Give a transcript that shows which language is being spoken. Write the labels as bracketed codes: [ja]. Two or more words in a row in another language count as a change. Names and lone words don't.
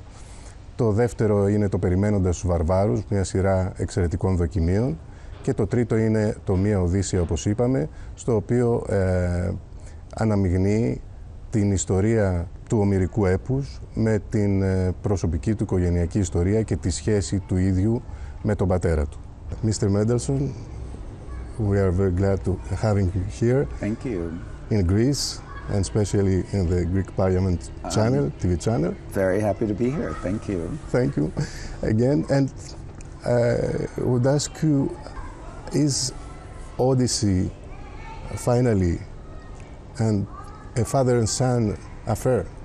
[el] Το δεύτερο είναι το «Περιμένοντας τους βαρβάρους», μια σειρά εξαιρετικών δοκιμίων. Και το τρίτο είναι το «Μια Οδύσσεια», όπως είπαμε, στο οποίο αναμειγνύει την ιστορία του ομηρικού έπους με την προσωπική του οικογενειακή ιστορία και τη σχέση του ίδιου με τον πατέρα του. [en] Mr. Mendelssohn, we are very glad to having you here. Thank you. In Greece, and especially in the Greek Parliament channel, TV channel. Very happy to be here. Thank you. Thank you again. And would ask you, is Odyssey finally and a father and son affair?